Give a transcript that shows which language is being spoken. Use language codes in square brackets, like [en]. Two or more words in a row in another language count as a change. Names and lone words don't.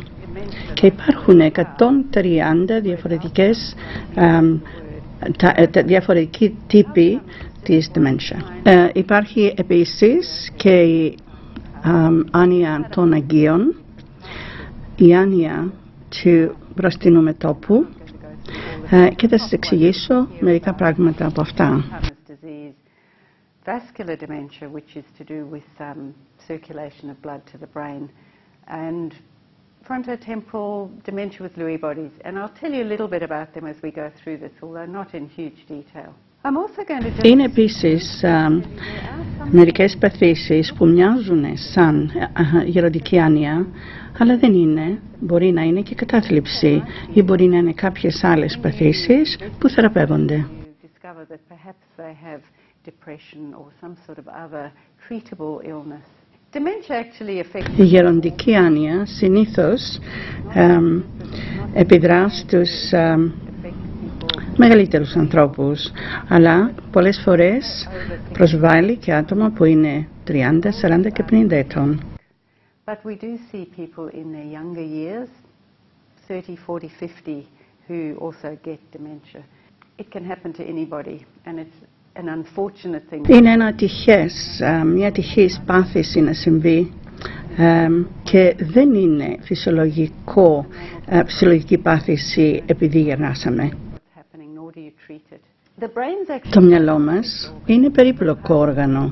[el] Και υπάρχουν 130 διαφορετικοί τύποι της dementia. Υπάρχει επίσης και η άνοια των Αγίων, η άνοια του μπροστινού μετώπου και θα σας εξηγήσω μερικά πράγματα από αυτά. [en] Vascular dementia, which is to do with circulation of blood to the brain, and frontotemporal dementia with Lewy bodies. And I'll tell you a little bit about them as we go through this, although not in huge detail. I'm also going to [el] Είναι επίσης μερικές παθήσεις που μοιάζουν σαν γεροντική άνοια, αλλά δεν είναι. Μπορεί να είναι και κατάθλιψη ή μπορεί να είναι κάποιες άλλες παθήσεις που θεραπεύονται. Η γεροντική άνοια συνήθως επιδρά στους μεγαλύτερους ανθρώπους, αλλά πολλές φορές προσβάλλει και άτομα που είναι 30, 40 και 50 ετών. [en] But we do see people in their younger years, 30, 40, 50, who also get dementia. It can happen to anybody, and it's an unfortunate thing. [el] Είναι ένα ατυχές, μια ατυχής πάθηση να συμβεί και δεν είναι φυσιολογική πάθηση επειδή γερνάσαμε. Το μυαλό μας είναι περίπλοκο όργανο.